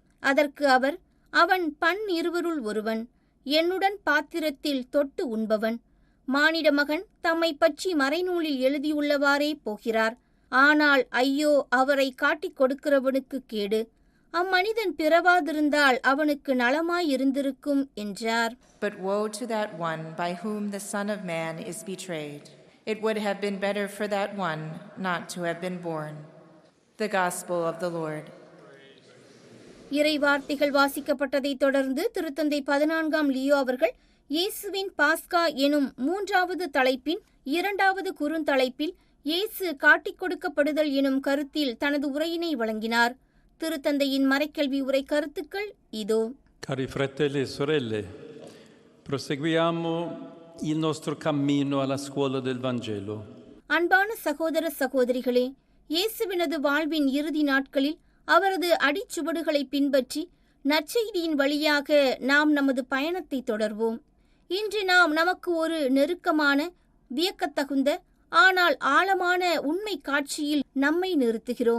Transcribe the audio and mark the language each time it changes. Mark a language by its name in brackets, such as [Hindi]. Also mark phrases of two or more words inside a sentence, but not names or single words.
[Tamil] அதற்கு அவர், அவன் 12 ஒருவன், என்னுடன் பாத்திரத்தில் தொட்டு உண்பவன். மானிட மகன் தம்மை பற்றி மறைநூலில் எழுதியுள்ளவாறே போகிறார். ஆனால் ஐயோ, அவரை காட்டிக் கொடுக்கிறவனுக்கு கேடு. அம்மனிதன் பிறவாதிருந்தால் அவனுக்கு நலமாயிருந்திருக்கும் என்றார். [English] But woe to that one by whom the Son of Man is betrayed. It would have been better for that one not to have been born. The Gospel of the Lord. [Tamil] இறை வார்த்தைகள் வாசிக்கப்பட்டதைத் தொடர்ந்து திருத்தந்தை 14ஆம் லியோ அவர்கள் இயேசுவின் பாஸ்கா எனும் 3வது தலைப்பின் 2வது குறுந்தலைப்பில் இயேசு காட்டிக் கொடுக்கப்படுதல் எனும் கருத்தில் தனது உரையினை வழங்கினார். திருத்தந்தையின் மறைக்கல்வி உரை கருத்துக்கள் இதோ. [Italian] Cari fratelli e sorelle, proseguiamo il nostro cammino alla scuola del Vangelo. [Tamil] அன்பான சகோதர சகோதரிகளே, இயேசுவினது வாழ்வின் இறுதி நாட்களில் அவரது அடிச்சுவடுகளை பின்பற்றி நற்செய்தியின் வழியாக நாம் நமது பயணத்தை தொடர்வோம். இன்று நாம் நமக்கு ஒரு நெருக்கமான, வியக்கத்தகுந்த, ஆனால் ஆழமான உண்மை காட்சியில் நம்மை நிறுத்துகிறோம்.